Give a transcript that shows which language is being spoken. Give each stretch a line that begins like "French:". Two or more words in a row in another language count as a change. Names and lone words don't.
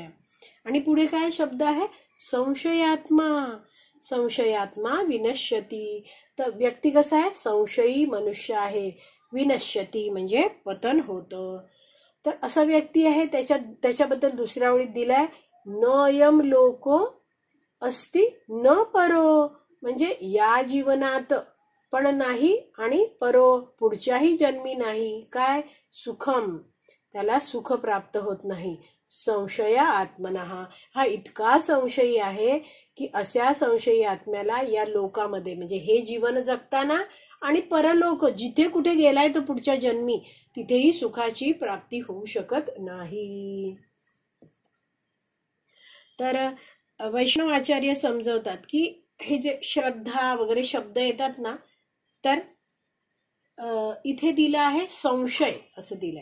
Marathi: आणि पुढे काय शब्द आहे, संशयात्मा.
Sanskrit: संशयात्मा विनश्यती.
Marathi: तर व्यक्ती कसा आहे, संशयी मनुष्य आहे. विनश्यती म्हणजे पतन होतं. तर असा व्यक्ती आहे, त्याच्याबद्दल दुसऱ्या ओळीत दिलाय
Sanskrit: नयम लोको अस्ति न परो,
Marathi: म्हणजे या जीवनात पण नाही आणि परो पुढच्याही जन्मी नाही. काय, सुखम, त्याला सुख प्राप्त होत नाही.
Sanskrit: संशया आत्मनः,
Marathi: हा इतका संशयी आहे की अशा संशयी आत्म्याला या लोकामध्ये, म्हणजे हे जीवन जगताना आणि परलोक जिथे कुठे गेलाय तो पुढच्या जन्मी, तिथेही सुखाची प्राप्ती होऊ शकत नाही. तर वैष्णव आचार्य समजवतात की हे जे श्रद्धा वगैरे शब्द येतात ना, तर इथे दिला आहे संशय असं दिलंय.